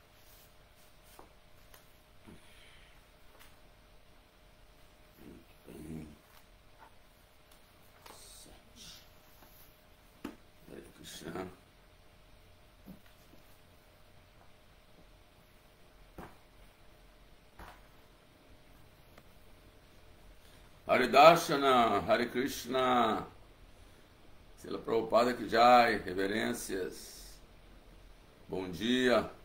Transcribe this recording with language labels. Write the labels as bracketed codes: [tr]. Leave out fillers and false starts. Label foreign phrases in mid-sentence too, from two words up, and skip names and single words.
[pt] Muito bem. Sete. [sa] हरे कृष्ण. हरे दर्शन हरे कृष्ण, [hi] श्रील प्रभुपाद की जय, [pt] reverências, bom dia,